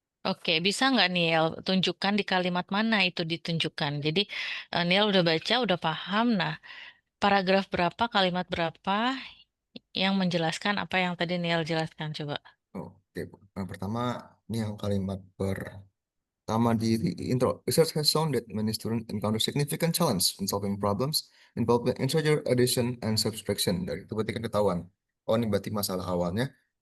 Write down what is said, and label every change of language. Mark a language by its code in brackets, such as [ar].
[id] Oke, bisa nggak Niel tunjukkan di kalimat mana itu ditunjukkan? Jadi Niel udah baca, udah paham. Nah, paragraf berapa, kalimat berapa yang menjelaskan apa yang tadi Niel jelaskan? Coba. Oke, Bu. Yang pertama ini yang kalimat pertama di intro. [en] Research has shown that many students encounter significant challenge in solving problems involving integer addition and subtraction. [id] Dari itu berarti kan ketahuan. Oh, ini berarti masalah awalnya.